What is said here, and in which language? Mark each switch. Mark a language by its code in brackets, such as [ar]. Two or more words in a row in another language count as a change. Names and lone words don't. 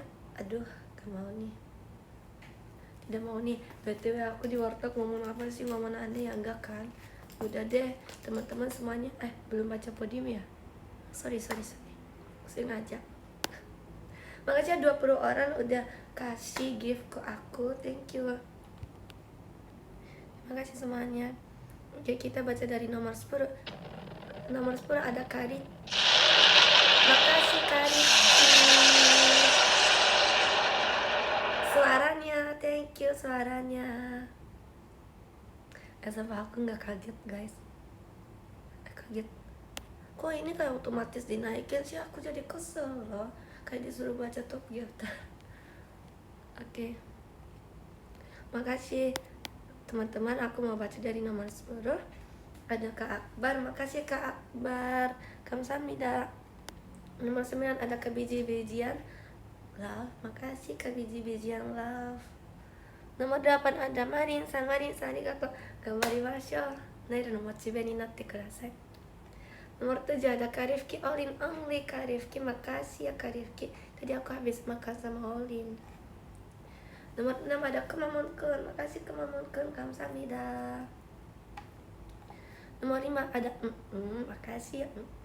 [id] Aduh, gak mau nih. Tidak mau nih. BTW aku di warteg ngomong apa sih? Ngomong aneh ya? Enggak kan? Udah deh, teman-teman semuanya. Belum baca podium ya? Sorry. Sengaja. Makasih 20 orang udah kasih gift ke aku. [en] Thank you. [id] Terima kasih semuanya. Oke, kita baca dari nomor 10. Nomor 10 ada Kari. Makasih Kari. Suaranya, [en] thank you [id] suaranya. Sama aku nggak kaget guys. Kaget. Kok ini kayak otomatis dinaikin sih? Aku jadi kesel loh. Kayak disuruh baca [en] top gift. [id] Oke. Makasih teman-teman. Aku mau baca dari nomor 10. Ada Kak Akbar. Makasih Kak Akbar. Kamsahamnida. Nomor 9 ada Kak Biji-Bijian Love. Makasih Kak Biji-Bijian Love. Nomor 8 ada Marin san arigatou. [ja] 頑張りましょう。ナイラのモチベになってください. [id] Nomor 7 ada Kak Rifki Olin Only. Kak Rifki, makasih ya Kak Rifki. Tadi aku habis makan sama Olin. Nomor 6 ada Kemamun-kun. Makasih Kemamun-kun. Kamsahamnida. Nomor 5 ada makasih ya.